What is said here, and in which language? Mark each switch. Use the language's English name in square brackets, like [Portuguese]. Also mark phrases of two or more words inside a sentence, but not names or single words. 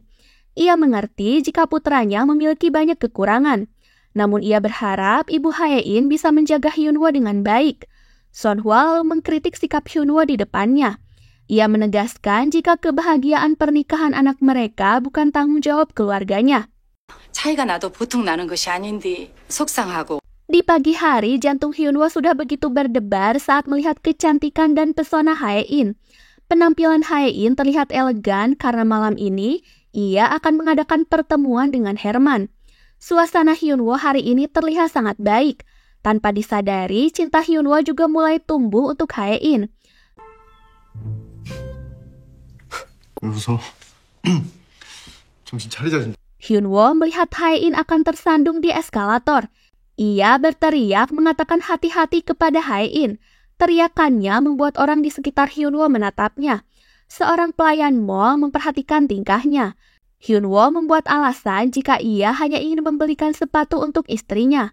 [Indonesian] Ia mengerti jika putranya memiliki banyak kekurangan. Namun ia berharap ibu Hae-in bisa menjaga Hyunwoo dengan baik. Sonhwa lalu mengkritik sikap Hyunwoo di depannya. Ia menegaskan jika kebahagiaan pernikahan anak mereka bukan tanggung jawab keluarganya. [Korean] 차이가 나도 보통 나는 것이 아닌데 속상하고. [Indonesian] Di pagi hari, jantung Hyunwoo sudah begitu berdebar saat melihat kecantikan dan pesona Hae-in. Penampilan Hae-in terlihat elegan karena malam ini ia akan mengadakan pertemuan dengan Herman. Suasana Hyunwoo hari ini terlihat sangat baik. Tanpa disadari, cinta Hyunwoo juga mulai tumbuh untuk Hae-in. [Korean] 왜 웃어? 정신 차리자 진짜. [Indonesian] Hyunwoo melihat Hae-in akan tersandung di eskalator. Ia berteriak mengatakan hati-hati kepada Hae-in. Teriakannya membuat orang di sekitar Hyunwoo menatapnya. Seorang pelayan mall memperhatikan tingkahnya. Hyunwoo membuat alasan jika ia hanya ingin membelikan sepatu untuk istrinya.